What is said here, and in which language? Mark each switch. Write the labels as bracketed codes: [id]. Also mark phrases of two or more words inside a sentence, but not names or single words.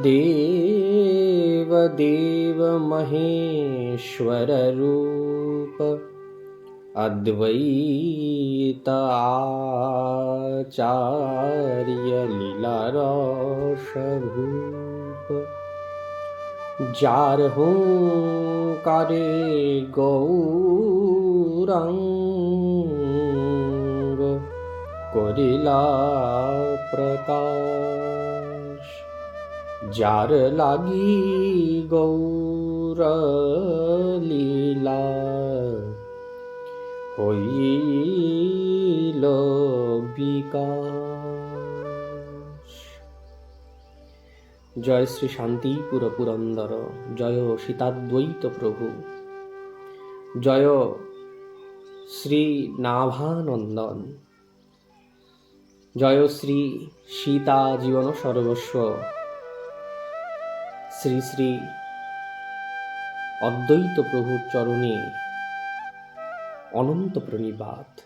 [bn] দেব মহেশ্বররূপ অদ্বৈত আচার্য লীলারসভূপ যার হুংকারে গৌরাঙ্গ করিলা প্রকাশ যার লাগি গৌর লীলা হইল বিকাশ। জয় শ্রী শান্তিপুর পুরন্দর, জয় সীতাদ্বৈত প্রভু, জয় শ্রী নাভানন্দন, জয় শ্রী সীতা জীবন সর্বস্ব, শ্রী শ্রী অদ্বৈত প্রভুর চরণে অনন্ত প্রণিপাত।